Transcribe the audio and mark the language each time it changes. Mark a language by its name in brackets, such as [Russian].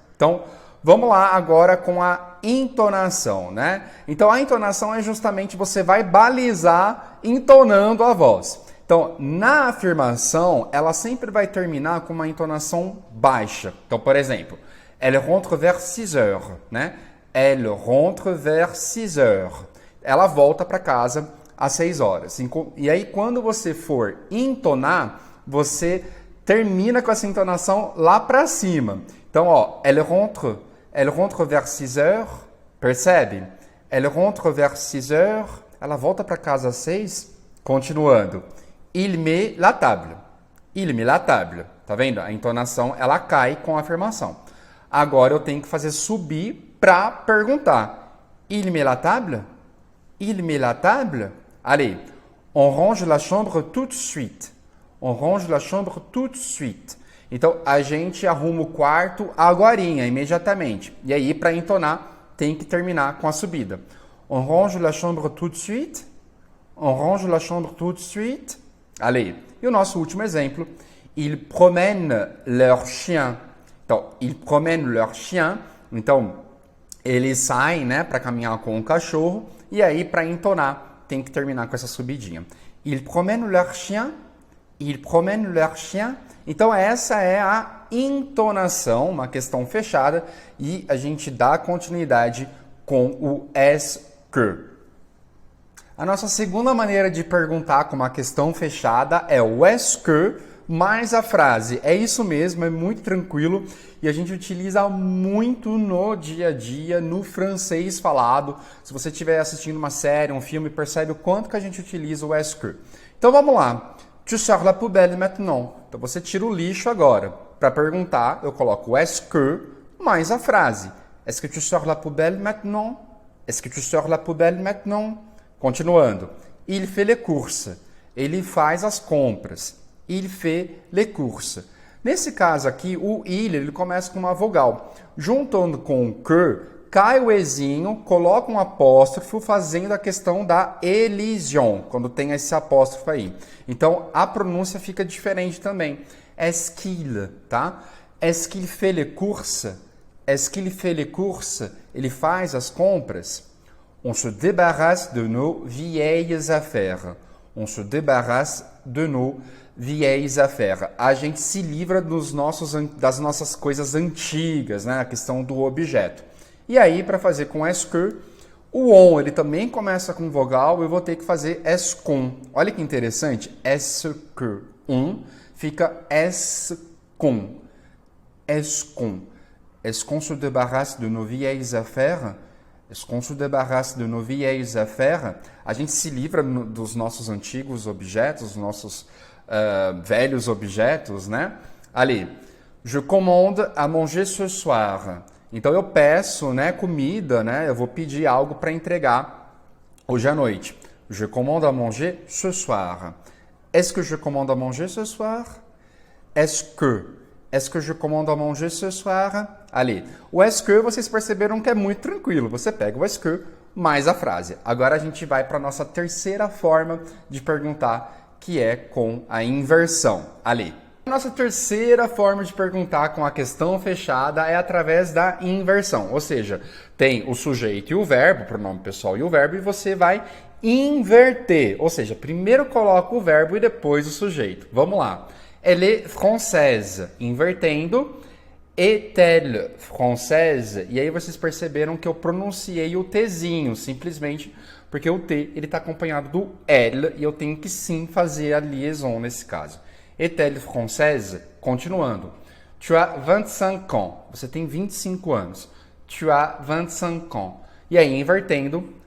[Portuguese] Então, vamos lá agora com a entonação, né? Então, a entonação é justamente você vai balizar entonando a voz. Então, na afirmação, ela sempre vai terminar com uma entonação baixa. Então, por exemplo, [French] elle rentre vers 6 heures, né? Elle rentre vers 6 heures. [Portuguese] Ela volta para casa às 6 horas. E aí, quando você for entonar, você termina com essa entonação lá para cima. Então, ó, [French] elle rentre vers 6 heures, percebe? Elle rentre vers 6 heures, [Portuguese] ela volta para casa às 6, continuando. [French] Il met la table. Il met la table. [Portuguese] Tá vendo? A entonação, ela cai com a afirmação. Agora eu tenho que fazer subir para perguntar. [French] Il met la table? Il met la table? Allez, on range la chambre tout de suite. On range la chambre tout de suite. [Portuguese] Então, a gente arruma o quarto agorinha, imediatamente. E aí, para entonar, tem que terminar com a subida. [French] On range la chambre tout de suite? On range la chambre tout de suite? Allez. [Portuguese] E o nosso último exemplo. [French] Ils promènent leur chien. [Portuguese] Então, [French] ils promènent leur chien. [Portuguese] Então, eles saem, né, para caminhar com o cachorro. E aí, para entonar, tem que terminar com essa subidinha. [French] Ils promènent leur chien? Ils promènent leur chien? [Portuguese] Então, essa é a entonação, uma questão fechada, e a gente dá continuidade com o est-ce que. A nossa segunda maneira de perguntar com uma questão fechada é o est-ce que mais a frase. É isso mesmo, é muito tranquilo e a gente utiliza muito no dia a dia, no francês falado. Se você estiver assistindo uma série, um filme, percebe o quanto que a gente utiliza o est-ce que. Então, vamos lá. [French] Tu sors la poubelle maintenant. [Portuguese] Então, você tira o lixo agora. Para perguntar, eu coloco o est-ce que mais a frase. [French] Est-ce que tu sors la poubelle maintenant? Est-ce que tu sors la poubelle maintenant? [Portuguese] Continuando. [French] Il fait les courses. [Portuguese] Ele faz as compras. [French] Il fait les courses. [Portuguese] Nesse caso aqui, o ele começa com uma vogal. Juntando com o que, cai o ezinho, coloca um apóstrofo, fazendo a questão da elision, quando tem esse apóstrofo aí. Então, a pronúncia fica diferente também. [French] Est-ce qu'il, tá? Est-ce qu'il fait les courses? Est-ce qu'il fait les courses? [Portuguese] Ele faz as compras? [French] On se débarrasse de nos vieilles affaires. On se débarrasse de nos vieilles affaires. [Portuguese] A gente se livra das nossas coisas antigas, né? A questão do objeto. E aí, para fazer com est-ce que, o on ele também começa com vogal, eu vou ter que fazer est-ce qu'on. Olha que interessante, [French] est-ce que, fica est-ce qu'on. Est-ce qu'on. Est-ce qu'on se débarrasse de nos vieilles affaires? Est-ce qu'on se débarrasse de nos vieilles affaires? [Portuguese] A gente se livra dos nossos antigos objetos, dos nossos velhos objetos, né? [French] Allez, je commande à manger ce soir. [Portuguese] Então, eu peço, né, comida, né? Eu vou pedir algo para entregar hoje à noite. [French] Je commande à manger ce soir. Est-ce que je commande à manger ce soir? Est-ce que je commande à manger ce soir? [Portuguese] Allez, o est-ce que vocês perceberam que é muito tranquilo. Você pega o est-ce que mais a frase. Agora a gente vai para a nossa terceira forma de perguntar, que é com a inversão. Allez. Nossa terceira forma de perguntar com a questão fechada é através da inversão, ou seja, tem o sujeito e o verbo, o pronome pessoal e o verbo, e você vai inverter, ou seja, primeiro coloca o verbo e depois o sujeito. Vamos lá. [French] Elle est française, [Portuguese] invertendo, [French] est-elle française? [Portuguese] E aí vocês perceberam que eu pronunciei o Tzinho, simplesmente porque o T ele está acompanhado do elle e eu tenho que sim fazer a liaison nesse caso. [French] Est-elle française? [Portuguese] Continuando. [French] Tu as 25 ans. [Portuguese] Você tem 25 anos. [French] Tu as 25 ans. [Portuguese] E aí, invertendo,